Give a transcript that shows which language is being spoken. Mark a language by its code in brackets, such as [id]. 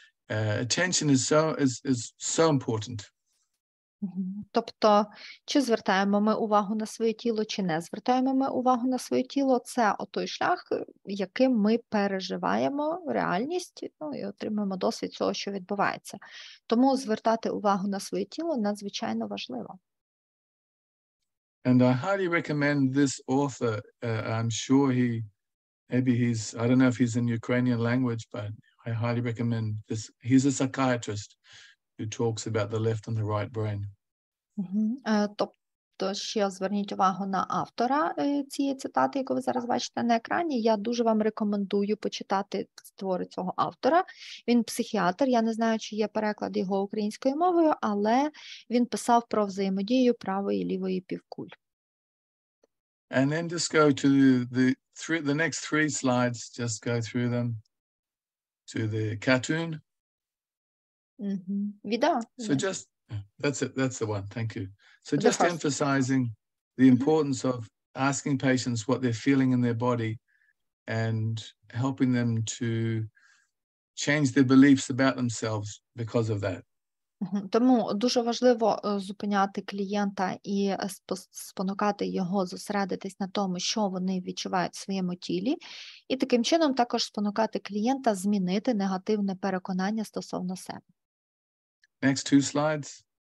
[en] Attention is so important. [uk] Тобто, чи звертаємо ми увагу на своє тіло, чи не звертаємо ми увагу на своє тіло, це той шлях, яким ми переживаємо реальність, і отримуємо досвід цього, що відбувається. Тому звертати увагу на своє тіло надзвичайно важливо. [en] And I highly recommend this author. I'm sure I don't know if he's in Ukrainian language, but I highly recommend this. He's a psychiatrist who talks about the left and the right brain. [uk] Тобто ще зверніть увагу на автора цієї цитати, яку ви зараз бачите на екрані. Я дуже вам рекомендую почитати твори цього автора. Він психіатр, я не знаю, чи є переклад його українською мовою, але він писав про взаємодію правої і лівої півкуль. [en] And then just go to the next 3 slides, just go through them to the cartoon. [uk] Відео. [en] So just, that's it, that's the one, thank you. So just emphasizing the importance of asking patients what they're feeling in their body and helping them to change their beliefs about themselves because of that. [uk] Тому дуже важливо зупиняти клієнта і спонукати його зосередитись на тому, що вони відчувають в своєму тілі, і таким чином також спонукати клієнта змінити негативне переконання стосовно себе. [en] Next 2 slides.